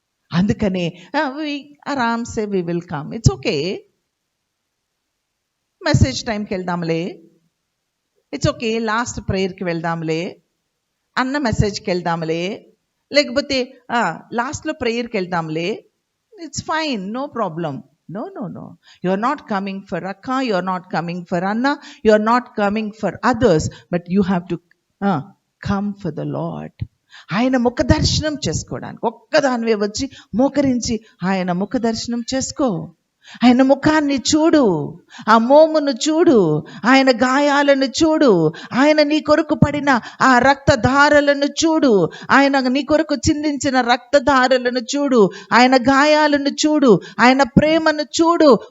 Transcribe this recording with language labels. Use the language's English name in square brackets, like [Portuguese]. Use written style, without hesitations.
[Telugu] అందుకనే ఆరామ్సే [English] we will come, it's okay, [Telugu] message టైంకి వెళ్దాంలే, ఇట్స్ ఓకే, లాస్ట్ ప్రేయర్కి వెళ్దాంలే, అన్న మెసేజ్కి వెళ్దాంలే, లేకపోతే లాస్ట్లో ప్రేయర్కి వెళ్దాంలే, [English] It's fine, no problem. No, no, no. You are not coming for Akka, you are not coming for Anna, you are not coming for others, but you have to come for the Lord. [Telugu] ఆయన ముఖ దర్శనం చేసుకోవడానికి ఒక్కదానివే వచ్చి మోకరించి ఆయన ముఖ దర్శనం చేసుకో. ఆయన ముఖాన్ని చూడు, ఆ మోమును చూడు, ఆయన గాయాలను చూడు, ఆయన నీ కొరకు పడిన ఆ రక్తధారలను చూడు, ఆయన నీ కొరకు చిందించిన రక్తధారలను చూడు, ఆయన గాయాలను చూడు, ఆయన ప్రేమను చూడు.